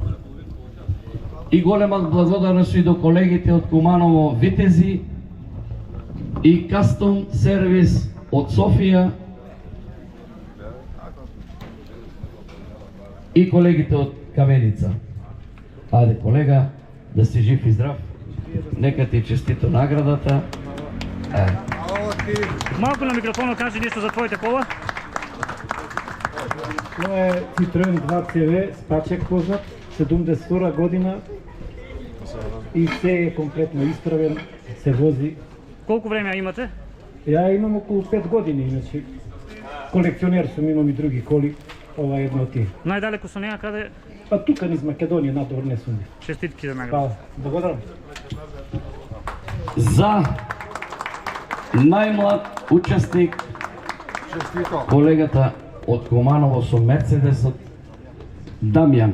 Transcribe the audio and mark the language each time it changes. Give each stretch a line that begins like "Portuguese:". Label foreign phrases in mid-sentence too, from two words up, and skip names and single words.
Macedonian: И голема благодарност и до колегите од Куманово Витези и Кастом сервис од Софија и колегите од Каменица. Ајде колега, да си жив и здрав. Нека ти честито наградата.
Bulgarian: Малко на микрофона кажи нещо за твоите кола. Това е Citroen 2CV, спачек познат, 72 година и се е комплетно изправен, се вози. Колко време имате? Я имам около 5 години, иначе колекционер съм, имам и други коли,
Macedonian: ова е една от тие.
Bulgarian: Най-далеко
Macedonian: со нея
Bulgarian: къде?
Macedonian: Па тука низ Македонија, надвор не сум. Честитки за награда. Па, благодарам. За најмлад учесник колегата од Куманово со Мерцедесот Дамјан.